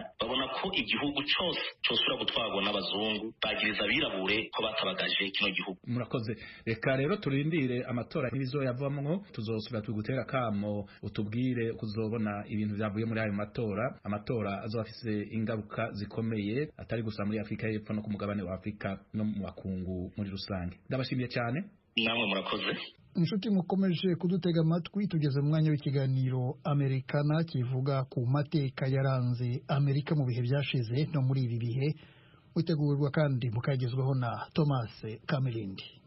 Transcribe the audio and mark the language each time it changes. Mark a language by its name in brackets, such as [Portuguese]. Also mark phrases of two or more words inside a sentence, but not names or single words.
[Rundi] Babona ko igihugu cyose cyosura gutwarwa n'abazungu, bagiriza abirabure ko batabagaje kino gihugu. Murakoze. Reka rero turindire amatora n'ibizoyavamwo, tuzosubira tugutera kamo utubwire kuzobona ibintu byavuye muri ayo matora. Amatora azofise ingaruka zikomeye atari gusa muri Afrika y'Epfo no ku mugabane wa Afrika no mu bakungu muri rusange. Ndabashimiye cyane. Namwe murakoze. [Kinyarwanda] Inshuti mukomeje kudutega amatwi, tugeze mu mwanya w'ikiganiro Amerikana kivuga ku mateka yaranze Amerika mu bihe byashize no muri ibi bihe, utegurwa kandi mukagezweho na Thomas Kamirindi.